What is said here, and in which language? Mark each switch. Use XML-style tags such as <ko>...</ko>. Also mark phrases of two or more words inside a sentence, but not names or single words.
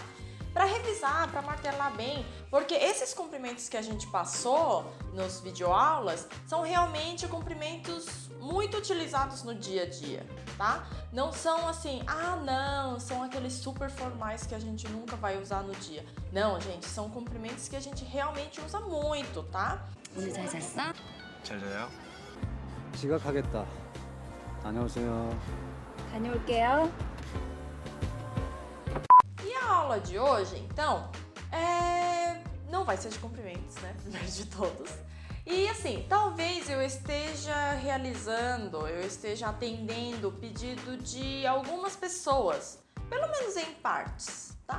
<pt>Para revisar, para martelar bem, porque esses cumprimentos que a gente passou nos videoaulas são realmente cumprimentos muito utilizados no dia a dia, tá? Não são assim, não, são aqueles super formais que a gente nunca vai usar no dia. Não, gente, são cumprimentos que a gente realmente usa muito, tá?</pt> <ko>오늘 잘 잤어? 잘 자요? 지각하겠다. 다녀오세요. 다녀올게요.</ko> <pt>E a aula de hoje, então, não vai ser de cumprimentos, né? Primeiro de todos. E assim, talvez eu esteja atendendo o pedido de algumas pessoas, pelo menos em partes, tá?</pt>